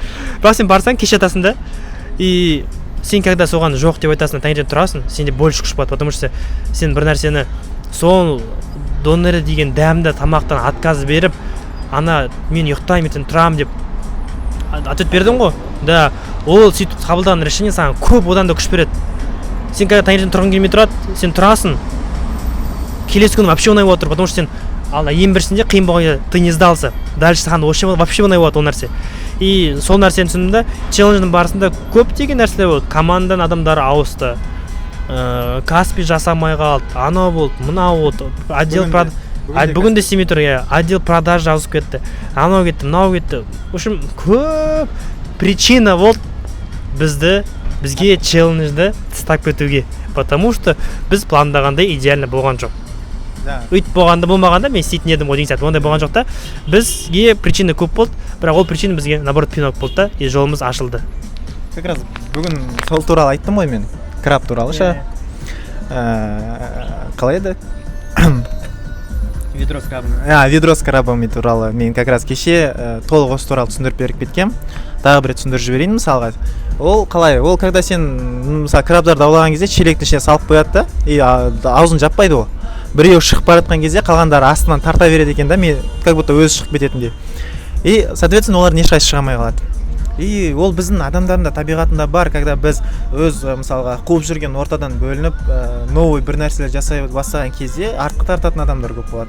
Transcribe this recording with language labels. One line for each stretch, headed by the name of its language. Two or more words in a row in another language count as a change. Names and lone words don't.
Kazakh: Бірақ сен барсаң, кеш жатасың да. И сен когда соған жоқ деп айтасың, таңертең тұрасың, сенде больше күш болады,
Russian: потому что
Kazakh: сен бір нәрсені сол доноры деген дәмді тамақтан отказ беріп, ана мен ұйықтаймын, ертең тұрам деп ответ бердің ғой, да, ол сөйтіп қабылдаған решение саған көп одан да күш береді. Сен когда таңертең тұрғың келмей тұрады, сен тұрасың, келесі күні вообще ұнай отыр,
Russian: потому что
Kazakh: сен ең біріншінде қиын болған
Russian: ты не сдался, дальше
Kazakh: саған вообще ұнай болады ол нәрсе. И сол нәрсені түсіндім да, челлендждің барысында көптеген нәрселер болды, команданың адамдары ауысты, Каспи жасамай қалды, анау болды, мынау болды, бүгін де істемей тұр,
Russian: отдел продажа
Kazakh: ауысып кетті, анау кетті, мынау кетті.
Russian: В общем,
Kazakh: көп причина болды бізге челленджді тастап кетуге,
Russian: потому что
Kazakh: біз пландағандай идеально болған жоқ. Өйтіп болмағанда мен істейтін едім ғой деген сияқты, ондай болған жоқ та. Бізге причина көп болды, бірақ ол причина бізге наоборот пинок болды да, и жолымыз ашылды.
Russian: Как раз
Kazakh: бүгін сол туралы айттым ғой мен, краб туралы ше. Қалай еді?
Russian: Ведро с крабом. Ведро с крабом
Kazakh: туралы мен
Russian: как раз
Kazakh: кеше толық осы туралы түсіндіріп беріп кеткем. Тағы бір рет түсіндіріп жіберейін мысалға. Ол қалай? Ол когда сен мысалы крабтарды аулаған кезде шелектің ішіне салып қояды да, и аузын жаппайды ол. Біреу шығып бара жатқан кезде қалғандары астынан тарта береді екен да, мен
Russian: как будто
Kazakh: өзі шығып кететіндей.
Russian: И соответственно
Kazakh: олар ешқайсы шыға алмай қалады. И ол біздің адамдардың да табиғатында бар, когда біз өз мысалға қуып жүрген ортадан бөлініп, новый бір нәрселер жасай бастаған кезде артқа тартатын адамдар көп болады.